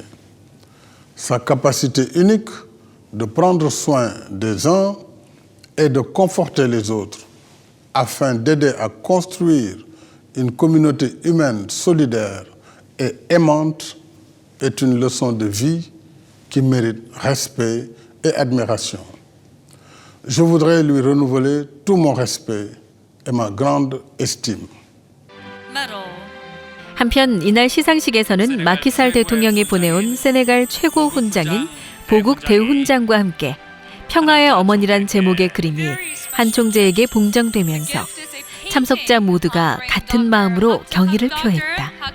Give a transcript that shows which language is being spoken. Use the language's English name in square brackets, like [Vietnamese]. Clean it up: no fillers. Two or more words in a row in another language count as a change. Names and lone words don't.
[French] Sa capacité unique de prendre soin des uns et de conforter les autres afin d'aider à construire une communauté humaine solidaire et aimante est une leçon de vie qui mérite respect et admiration. Je voudrais lui renouveler tout mon respect et ma grande estime. [Korean] 한편 이날 시상식에서는 마키살 대통령이 보내온 세네갈 최고 훈장인 보국 대훈장과 함께 평화의 어머니란 제목의 그림이 한 총재에게 봉정되면서 참석자 모두가 같은 마음으로 경의를 표했다.